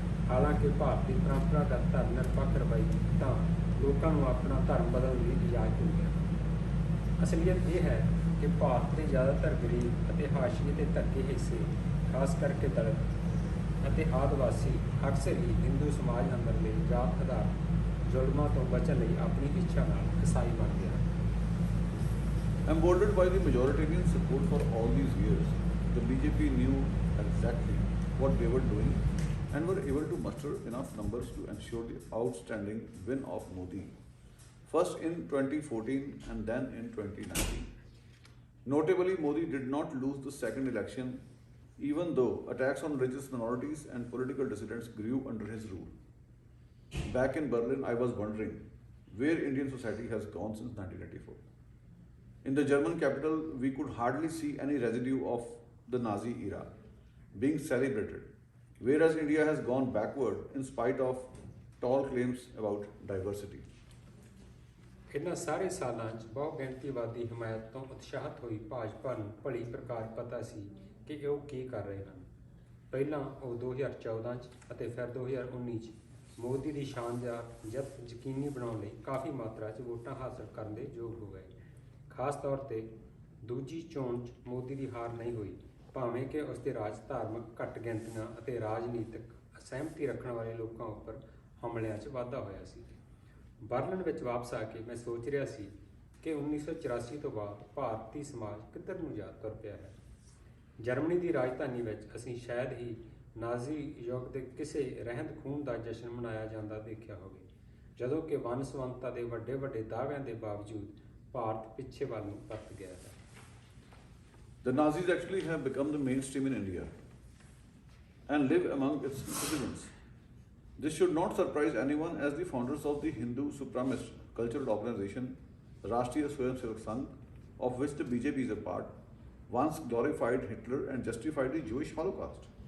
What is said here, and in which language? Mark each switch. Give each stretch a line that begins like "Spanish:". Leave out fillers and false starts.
Punjabi: ਹਾਲਾਂਕਿ ਭਾਰਤੀ ਪਰੰਪਰਾਗਤ ਧਰਮ ਨਿਰਪੱਖ ਰਵੱਈਆ ਤਾਂ ਲੋਕਾਂ ਨੂੰ ਆਪਣਾ ਧਰਮ ਬਦਲਣ ਦੀ ਇਜਾਜ਼ਤ ਦਿੰਦੀਆਂ ਹਨ। ਅਸਲੀਅਤ ਇਹ ਹੈ ਕਿ ਭਾਰਤ ਦੇ ਜ਼ਿਆਦਾਤਰ ਗਰੀਬ ਅਤੇ ਹਾਸ਼ੀਏ ਦੇ ਧੱਕੇ ਹਿੱਸੇ, ਖਾਸ ਕਰਕੇ ਦਲਿਤ ਅਤੇ ਆਦਿਵਾਸੀ, ਅਕਸਰ ਹੀ ਹਿੰਦੂ ਸਮਾਜ ਅੰਦਰਲੇ ਜਾਤ ਆਧਾਰਿਤ ਜ਼ੁਲਮਾਂ ਤੋਂ ਬਚਣ ਲਈ ਆਪਣੀ ਇੱਛਾ ਨਾਲ ਈਸਾਈ ਬਣ ਗਿਆ।
English: Emboldened by the majoritarian support for all these years, the BJP knew exactly what they were doing and were able to muster enough numbers to ensure the outstanding win of Modi, first in 2014 and then in 2019. Notably, Modi did not lose the second election, even though attacks on religious minorities and political dissidents grew under his rule. Back in Berlin, I was wondering where Indian society has gone since 1984. In the German capital, we could hardly see any residue of the Nazi era being celebrated, whereas India has gone backward in spite of tall claims about diversity.
Punjabi: ਇਹਨਾਂ ਸਾਰੇ ਸਾਲਾਂ 'ਚ ਬਹੁ ਗਿਣਤੀਵਾਦੀ ਹਮਾਇਤ ਤੋਂ ਉਤਸ਼ਾਹਿਤ ਹੋਈ ਭਾਜਪਾ ਨੂੰ ਭਲੀ ਪ੍ਰਕਾਰ ਪਤਾ ਸੀ ਕਿ ਉਹ ਕੀ ਕਰ ਰਹੇ ਹਨ। ਪਹਿਲਾਂ ਉਹ 2014 'ਚ ਅਤੇ ਫਿਰ 2019 'ਚ ਮੋਦੀ ਦੀ ਸ਼ਾਨਦਾਰ ਜਿੱਤ ਯਕੀਨੀ ਬਣਾਉਣ ਲਈ ਕਾਫੀ ਮਾਤਰਾ 'ਚ ਵੋਟਾਂ ਹਾਸਲ ਕਰਨ ਦੇ ਯੋਗ ਹੋ ਗਏ। ਖਾਸ ਤੌਰ 'ਤੇ ਦੂਜੀ ਚੋਣ 'ਚ ਮੋਦੀ ਦੀ ਹਾਰ ਨਹੀਂ ਹੋਈ, ਭਾਵੇਂ ਕਿ ਉਸ ਦੇ ਰਾਜ ਧਾਰਮਿਕ ਘੱਟ ਗਿਣਤੀਆਂ ਅਤੇ ਰਾਜਨੀਤਿਕ ਅਸਹਿਮਤੀ ਰੱਖਣ ਵਾਲੇ ਲੋਕਾਂ ਉੱਪਰ ਹਮਲਿਆਂ 'ਚ ਵਾਧਾ ਹੋਇਆ ਸੀ। ਬਰਲਿਨ ਵਿੱਚ ਵਾਪਸ ਆ ਕੇ ਮੈਂ ਸੋਚ ਰਿਹਾ ਸੀ ਕਿ 1984 ਤੋਂ ਬਾਅਦ ਭਾਰਤੀ ਸਮਾਜ ਕਿੱਧਰ ਨੂੰ ਜਾ ਤੁਰ ਪਿਆ ਹੈ। ਜਰਮਨੀ ਦੀ ਰਾਜਧਾਨੀ ਵਿੱਚ ਅਸੀਂ ਸ਼ਾਇਦ ਹੀ ਨਾਜ਼ੀ ਯੁੱਗ ਦੇ ਕਿਸੇ ਰਹਿੰਦ ਖੂੰਹਦ ਦਾ ਜਸ਼ਨ ਮਨਾਇਆ ਜਾਂਦਾ ਦੇਖਿਆ ਹੋਵੇ, ਜਦੋਂ ਕਿ ਵੰਨ ਸੁਵੰਨਤਾ ਦੇ ਵੱਡੇ ਵੱਡੇ ਦਾਅਵਿਆਂ ਦੇ ਬਾਵਜੂਦ ਭਾਰਤ ਪਿੱਛੇ ਵੱਲ ਨੂੰ ਪਰਤ ਗਿਆ ਹੈ।
English: The Nazis actually have become the mainstream in India and live among its citizens. This should not surprise anyone, as the founders of the Hindu supremacist cultural organization Rashtriya Swayamsevak Sangh, of which the BJP is a part, once glorified Hitler and justified the Jewish Holocaust.